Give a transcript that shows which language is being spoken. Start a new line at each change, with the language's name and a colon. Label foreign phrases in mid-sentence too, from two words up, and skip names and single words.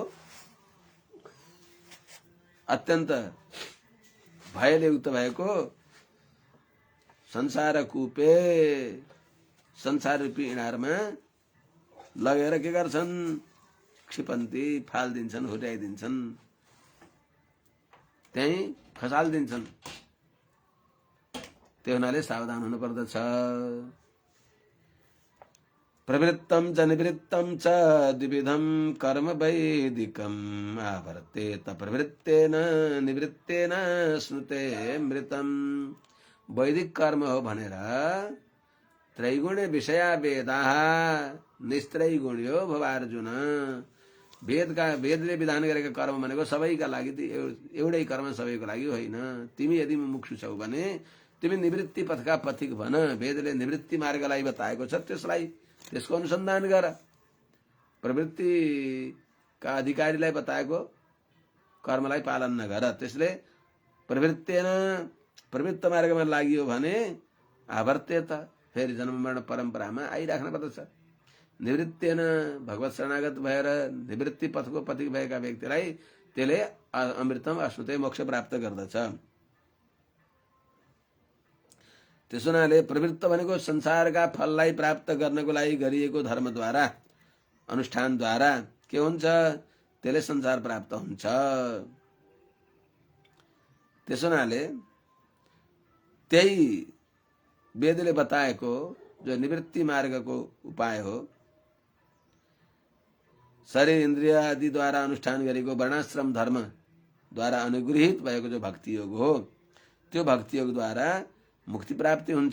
Nepali: अत्यन्त भयले युक्त भएको संसार कूपे, संसार रूपी इनारमा लगेर के गर्छन्, क्षिपन्ती, फालिदिन्छन्, हुर्याइदिन्छन्, त्यही खसालिदिन्छन्। त्यो हुनाले सावधान हुनु पर्दछ।
Sanskrit: प्रवृत्तम च निवृत्तम च द्विविधम कर्म वैदिकम आवर्तेत प्रवृत्तेन निवृत्तेन स्नुते मृतम।
Nepali: वैदिक कर्म हो भनेर
Sanskrit: त्रैगुण्य विषया वेदा निस्त्रैगुण्यो भव अर्जुन।
Nepali: वेदले विधान गरेका कर्म भनेको सबैका लागि एउटै कर्म सबैको लागि होइन। तिमी यदि मुमुक्षु छौ भने तिमी निवृत्ति पथका पथिक भन। वेदले निवृत्ति मार्गलाई बताएको छ, त्यसको अनुसन्धान गर। प्रवृत्तिका अधिकारीलाई बताएको कर्मलाई पालन नगर। त्यसले प्रवृत्त मार्गमा लागियो भने आवर्तेत, फेरि जन्म मरण परम्परामा आइराख्न पर्दछ। निवृत्तेन, भगवत शरणागत भएर निवृत्ति पथको पथिक भएका व्यक्तिलाई त्यसले
Sanskrit: अमृतम अश्नुते
Nepali: मोक्ष प्राप्त गर्दछ। त्यसो हुनाले प्रवृत्त भनेको संसारका फललाई प्राप्त गर्नको लागि गरिएको धर्मद्वारा, अनुष्ठानद्वारा के हुन्छ, त्यसले संसार प्राप्त हुन्छ। त्यसो हुनाले त्यही वेदले बताएको जो निवृत्ति मार्गको उपाय हो, शरीर इन्द्रिय आदिद्वारा अनुष्ठान गरेको वर्णाश्रम धर्मद्वारा अनुगृहित भएको जो भक्ति योग हो, त्यो भक्ति योगद्वारा मुक्ति प्राप्ति हुन्छ।